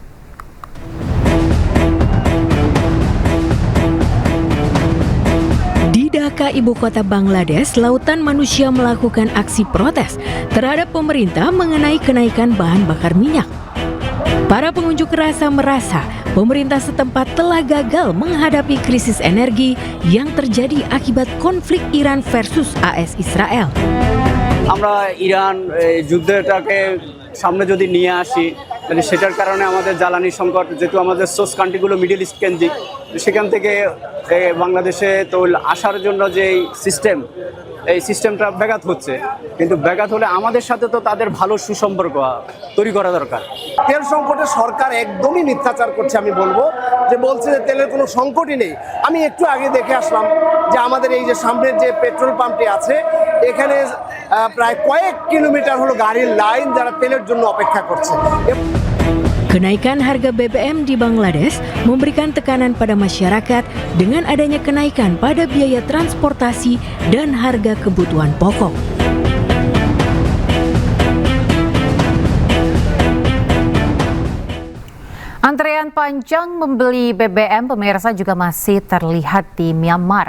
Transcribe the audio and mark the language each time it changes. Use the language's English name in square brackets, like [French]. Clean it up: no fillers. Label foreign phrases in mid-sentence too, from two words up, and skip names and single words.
[Indonesian] Di Dhaka, ibu kota Bangladesh, lautan manusia melakukan aksi protes terhadap pemerintah mengenai kenaikan bahan bakar minyak. Para pengunjuk rasa merasa pemerintah setempat telah gagal menghadapi krisis energi yang terjadi akibat konflik Iran versus AS Israel. [Bangla] আমরা ইরান যুদ্ধটাকে সামনে যদি নিয়ে আসি তাহলে সেটার কারণে আমাদের জ্বালানি সংকট, যেহেতু আমাদের [English] source countries middle east [Bangla] কেন্দ্রিক, সেখান থেকে বাংলাদেশে তৈল আসার জন্য যে সিস্টেম, এই সিস্টেমটা ব্যাঘাত হচ্ছে, কিন্তু ব্যাঘাত হলে আমাদের সাথে তো তাদের ভালো সুসম্পর্ক তৈরি করা দরকার। তেল সংকটে সরকার একদমই মিথ্যাচার করছে, আমি বলবো যে বলছে যে তেলের কোনো সংকটই নেই। আমি একটু আগে দেখে আসলাম যে আমাদের এই যে সামনের যে [English] petrol pump [Bangla] আছে, এখানে প্রায় কয়েক কিলোমিটার হলো গাড়ির লাইন যারা তেলের জন্য অপেক্ষা করছে। [Indonesian] Kenaikan harga BBM di Bangladesh memberikan tekanan pada masyarakat dengan adanya kenaikan pada biaya transportasi dan harga kebutuhan pokok. Antrean panjang membeli BBM pemirsa juga masih terlihat di Myanmar.